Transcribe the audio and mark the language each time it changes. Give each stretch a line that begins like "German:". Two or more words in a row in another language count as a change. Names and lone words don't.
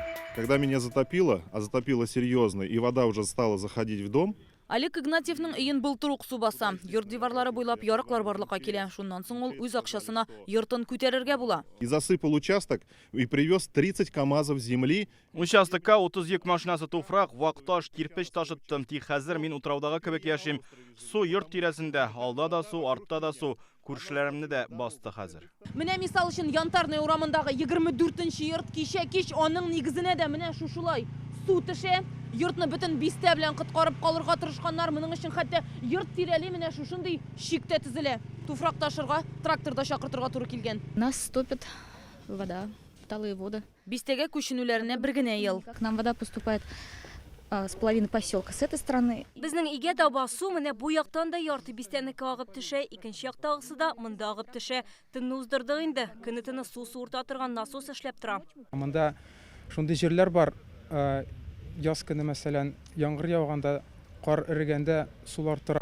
Russian: Когда меня затопило, а затопило серьезно, и вода уже стала заходить в дом,
Tatar: Алик Игнатьевның үйін былтыр су баса. Йорт диварлары бойлап ярыклар барлыкка килә. Шуннан соң ул үз акчасына йортын күтәрергә була.
Russian: и засыпал участок, и привез 30 КАМАЗов земли.
Tatar: Участокка 32 машинасы туфрак, вакташ, кирпич ташыттым. Тик хәзер мин утраудагы кебек яшим. Су йорт тирәсендә, алда да су, артта да су. Күршеләремне дә басты хәзер. Менә мисал өчен Янтарный урамындагы 24нче йорт кич аның нигезенә дә менә шушылай су төшә. Йортны бөтен бистә белән коткарып калырга тырышканнар, моның өчен хәтта йорт тирәли менә шушындый шиктә тезелә. Туфрак ташырга, тракторда чакыртырга туры килгән.
Russian: Нас топит вода, талые воды.
Tatar: Бистәгә күченүләренә бер генә ел.
Russian: К нам вода поступает с половины поселка с этой стороны.
Tatar: Безнең игә таба су менә бу яктан да ярты бистәнеке агып төшә, икенче яктагысы да монда агып төшә. Төнне уздырдык инде. Көне тыны су суырта торган насос эшләп тора. Монда шундый җирләр бар. Яз көне мәсәлән, яңгыр яуганда, кар эрегәндә сулар тора.